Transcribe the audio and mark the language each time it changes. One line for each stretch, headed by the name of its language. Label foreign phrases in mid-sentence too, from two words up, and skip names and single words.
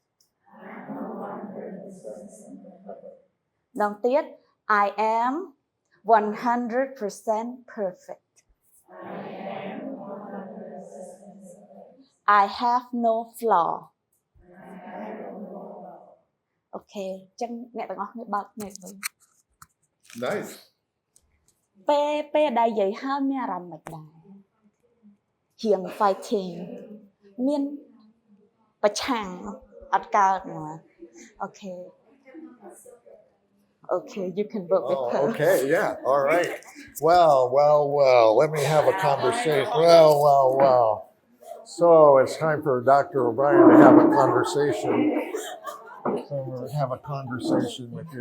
Khmer: ម្ដងទៀត
English: I am 100% perfect I have no flaw
Khmer: Okay ចឹងអ្នកទាំងអស់គ្នាបើកភ្នែកវិញ Nice ពេលដែលនិយាយហើយមានអារម្មណ៍មិនដែររៀង fighting មានប្រឆាំងអត់កើតមក
English: Okay Okay, you can work with her. Okay, yeah, all right. Well. Let me have a conversation. Well. So it's time for Dr. O'Brien to have a conversation. So we'll have a conversation with you.